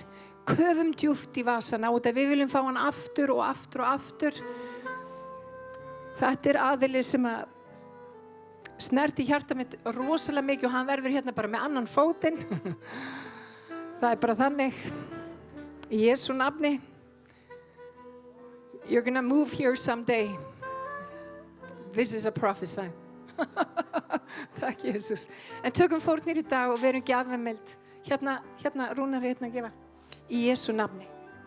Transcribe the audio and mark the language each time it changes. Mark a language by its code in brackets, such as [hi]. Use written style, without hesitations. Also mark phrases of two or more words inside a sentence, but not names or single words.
[is] Köfum djúpt í vasana út af við viljum fá hann aftur og aftur og aftur. Þetta aðili sem að snerti hjarta mitt rosalega mikið og hann verður hérna bara með annan fótinn. Það bara þannig. Í Jesú nafni. [en] You're gonna move here someday. This is a prophecy. [is] Takk Jesus. En tökum fórnir í dag og verum gjafamild. Hérna Rúnar hérna að gefa. Í Jesú nafni.